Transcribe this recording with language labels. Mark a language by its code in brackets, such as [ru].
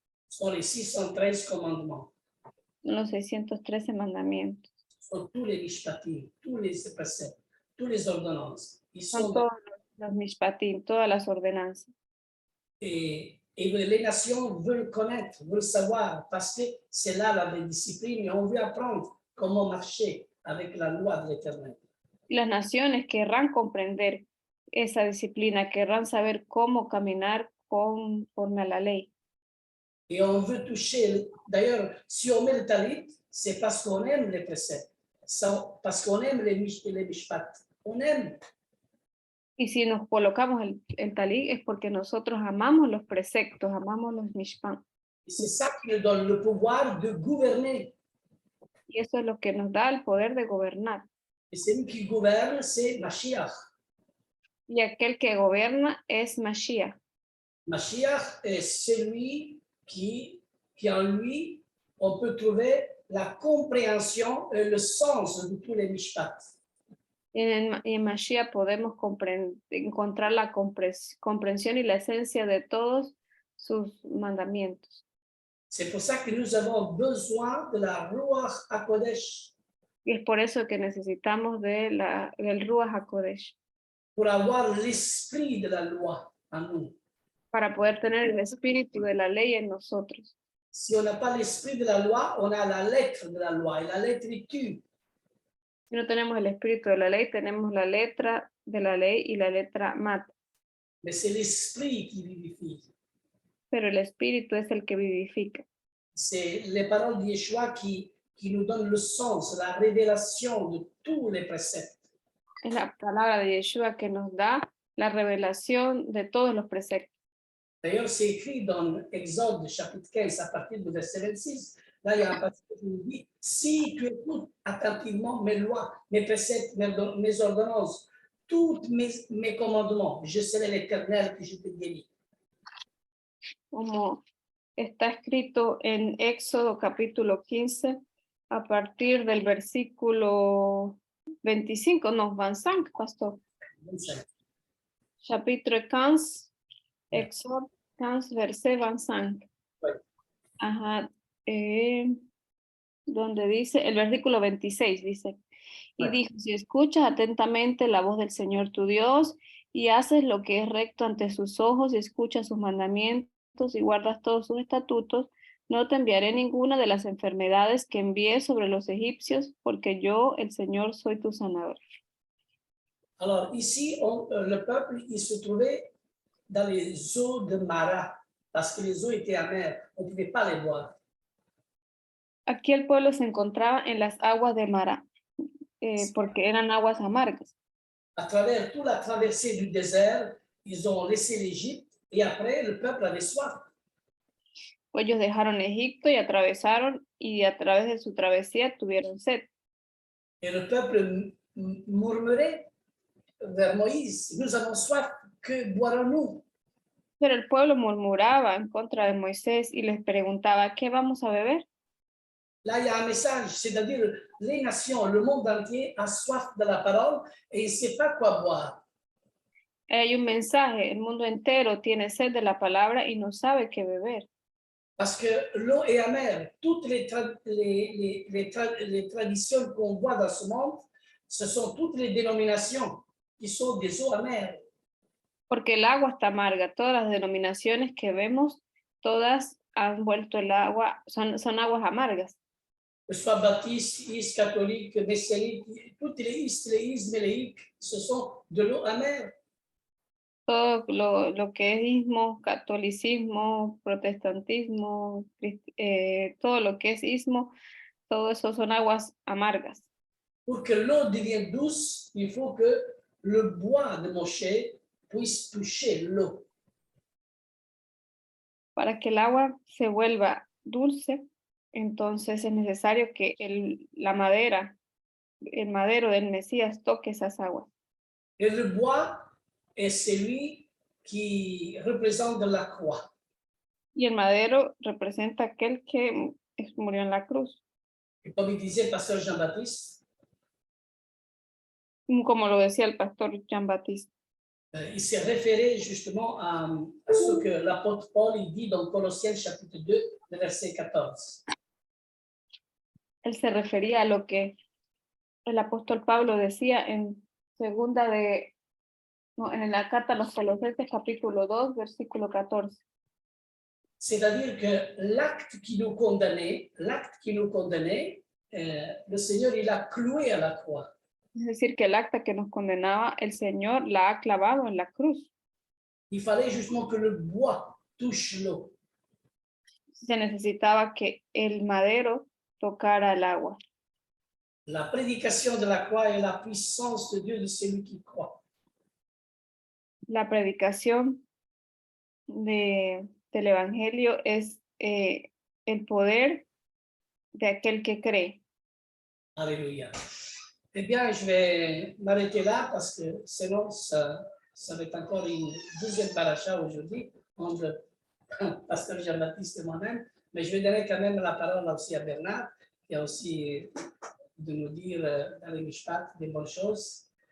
[fr] Ce sont les 613 commandements. [es] los 613 mandamientos. [fr] Ce sont tous les mishpatim, tous les préceptes, toutes les ordonnances. Ils [es] Son [fr] sont [es] todos los mishpatim, todas las ordenanzas. [fr] et les nations veulent connaître, veulent savoir, parce que c'est là la discipline et on veut apprendre comment marcher avec la loi de l'Éternel. [es] Las naciones querrán comprender esa disciplina, querrán saber cómo caminar conforme a la ley. [fr] Et on veut toucher, d'ailleurs, si on met le talit, c'est parce qu'on aime les préceptes, parce qu'on aime les mishpat. On aime. [es] Y si nos colocamos el talit es porque nosotros amamos los preceptos, amamos los mishpat. [fr] Et c'est ça qui nous donne le pouvoir de gouverner. [es] Y eso es lo que nos da el poder de gobernar. [fr] Et celui qui gouverne, c'est Mashiach. [es] Y aquel que gobierna es Mashiach. [fr] Mashiach est celui qui en lui, on peut trouver la compréhension et le sens de tous les mishpat. [es] Y en Mashiach podemos encontrar la comprensión y la esencia de todos sus mandamientos. [fr] C'est pour ça que nous avons besoin de la Ruach HaKodesh [es] Y es por eso que necesitamos del Ruach HaKodesh, [fr] pour avoir l'esprit de la loi en nous. [es] para poder tener el espíritu de la ley en nosotros. [fr] Si on n'a pas l'esprit de la loi, on a la lettre de la loi et la lettriture. [es] Si no tenemos el espíritu de la ley, tenemos la letra de la ley y la letra mat. [fr] Mais c'est l'esprit qui vivifie. [es] Pero el espíritu es el que vivifica. [fr] C'est les paroles de Yeshua qui nous donnent le sens, la révélation de tous les préceptes. [es] Es la palabra de Yeshua que nos da la revelación de todos los preceptos. [fr] D'ailleurs, c'est écrit dans Exode chapitre 15 à partir du verset 26. Là, il y a un passage qui nous dit, si tu écoutes attentivement mes lois, mes préceptes, mes ordonnances, tous mes commandements, je serai l'Éternel que je te guéris. [es] Como está escrito en Éxodo capítulo 15, a partir del versículo 25, no, 25, pastor. 25. [fr] Chapitre 15, Éxodo 15, verset 25. Oui. [es] Ajá, donde dice, el versículo 26 dice, y Bueno. dijo, si escuchas atentamente la voz del Señor tu Dios y haces lo que es recto ante sus ojos y escuchas sus mandamientos y guardas todos sus estatutos, no te enviaré ninguna de las enfermedades que envié sobre los egipcios, porque yo, el Señor, soy tu sanador. [fr] Alors ici, le peuple, il se trouvait dans les eaux de Mara, parce que les eaux étaient amères, on ne pouvait pas les boire. [es] Aquí el pueblo se encontraba en las aguas de Mara, porque eran aguas amargas. [fr] À travers toute la traversée du désert, ils ont laissé l'Égypte et après, le peuple avait soif. [es] Ellos dejaron Egipto y atravesaron, y a través de su travesía tuvieron sed. [fr] Et le peuple murmurait vers Moïse, nous avons soif, que boirons-nous? [es] Pero el pueblo murmuraba en contra de Moisés y les preguntaba, ¿qué vamos a beber? [fr] Là, il y a un message, c'est-à-dire les nations, le monde entier a soif de la parole et il ne sait pas quoi boire. [es] Hay un mensaje, el mundo entero tiene sed de la palabra y no sabe qué beber. [fr] Parce que l'eau est amère. Toutes les traditions qu'on voit dans ce monde, ce sont toutes les dénominations qui sont des eaux amères. [es] Porque el agua está amarga. Todas las denominaciones que vemos, todas han vuelto el agua, son aguas amargas. [fr] Que ce soit baptiste, catholique, messianique, toutes les isméléiques, ce sont de l'eau amère. [es] Todo lo que es ismo, catolicismo, protestantismo, todo lo que es ismo, todo eso son aguas amargas. [fr] Pour que l'eau devienne douce, il faut que le bois de Moshe puisse toucher l'eau. [es] Para que el agua se vuelva dulce, entonces es necesario que el madero del Mesías toque esas aguas. [fr] Et le bois est celui qui représente la croix. [es] Y el madero representa aquel que murió en la cruz. [fr] Et comme il disait pasteur Jean-Baptiste, [es] Como lo decía el pastor Jean-Baptiste. [fr] Il s'est référé justement à ce que l'apôtre Paul il dit dans Colossiens chapitre 2, le verset 14. [es] Él se refería a lo que el apóstol Pablo decía en en la carta a los Colosenses capítulo 2, versículo 14. [fr] C'est-à-dire que l'acte qui nous condamnait, le Seigneur, il a cloué à la croix. [es] Es decir, que el acta que nos condenaba, el Señor la ha clavado en la cruz. [fr] Il fallait justement que le bois touche l'eau. [es] Se necesitaba que el madero tocara el agua. [fr] La prédication de la croix est la puissance de Dieu de celui qui croit. [es] La predicación del Evangelio es el poder de aquel que cree. [fr] Alléluia. Eh bien, je vais m'arrêter là parce que sinon, ça va être encore une deuxième paracha aujourd'hui entre pasteur Jean-Baptiste et moi-même. Mais je vais donner quand même la parole aussi à Bernard, qui a aussi de nous dire dans les Mishpat des bonnes choses.